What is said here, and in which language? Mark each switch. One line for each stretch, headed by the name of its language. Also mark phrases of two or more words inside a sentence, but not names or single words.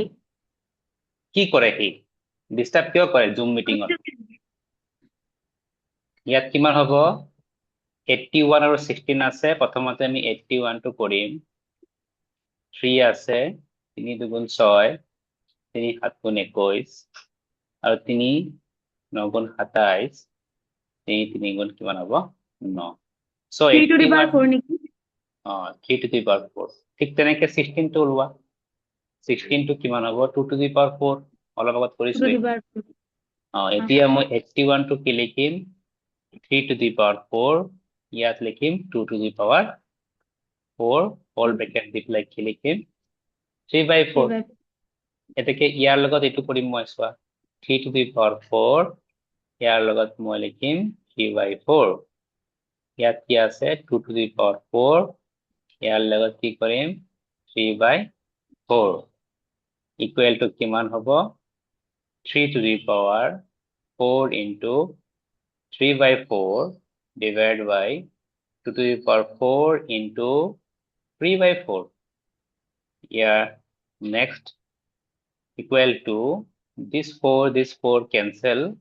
Assamese: কি কৰে কি ডিস্টার্ব কিয় কৰে জুম মিটিংত ইয়াত কিমান হ'ব 81 আৰু 16 আছে প্ৰথমতে আমি 81 টো কৰিম 3 আছে 3 × 2 = 6 3 × 7 = 21 আৰু 3 9 × 27 3 3 গুণ কিমান হ'ব 9 so
English: 3 to the power 4 নেকি 3 to the power 4
Assamese: ঠিক তেনেকে 16 টো ওলোৱা 16 টো কিমান হ'ব
English: 2 to the power 4
Assamese: অলপ আগত কৰিছো এতিয়া মই 81 টো কি লিখিম
English: 3 to the power 4
Assamese: ইয়াত লিখিম
English: 2 to the power 4 whole bracket
Assamese: দি পেলাই কি লিখিম 3/4 এটাকে ইয়াৰ লগত এইটো কৰিম মই চোৱা
English: 3 to the power 4
Assamese: ইয়াৰ লগত মই লিখিম 3/4 ইয়াত কি আছে
English: 2 to the power 4
Assamese: ইয়াৰ লগত কি কৰিম
English: 3/4 equal to
Assamese: কিমান হ'ব
English: 3 to the power 4 into 3/4 divided by 2 to the power 4 into 3/4 here next equal to this 4 cancel